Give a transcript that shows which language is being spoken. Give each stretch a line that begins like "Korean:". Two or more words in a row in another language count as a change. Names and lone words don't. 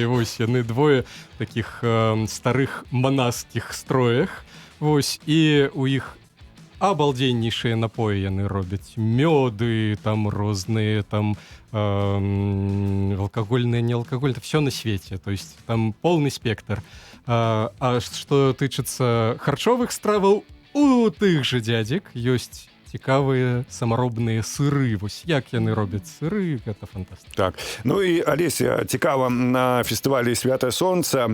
Belarusian: Вось яны двое такіх старых манаскіх строях. Вось, і у іх абалдзеннейшыя напоі яны робяць. Мёды, там розныя, там алкагольныя, неалкагольныя, все на свеце.
Russian: То есть там полный спектр.
Belarusian: А што тычыцца харчовых страваў, у тых жа дзядзек ёсць цікавыя самаробныя сыры. Вось як яны робяць сыры, гэта фантастыка. Так. Ну і, Алеся, цікава, на фестывалі «Святае сонца».